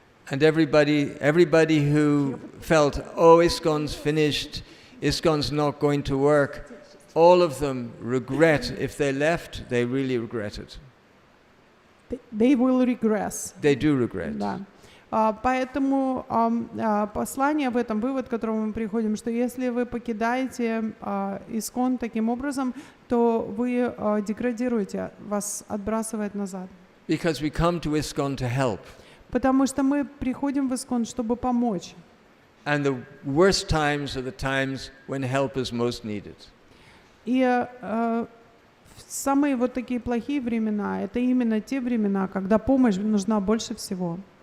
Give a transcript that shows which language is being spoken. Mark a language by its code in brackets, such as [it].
[en] And everybody who felt, oh, ISKCON's finished, ISKCON's not going to work, all of them regret, if they left, they really regret it. They will regress. They do regret. [ru] Да. Поэтому послание в этом, вывод, к которому мы приходим, что если вы покидаете ИСККОН таким образом, то вы деградируете, вас отбрасывает назад. [en] Because we come to ISKCON to help. [ru] Потому что мы приходим в ИСККОН, чтобы помочь. [en] And the worst times are the times when help is most needed. [ru] И самые вот такие плохие времена, это именно те времена, когда помощь нужна больше всего.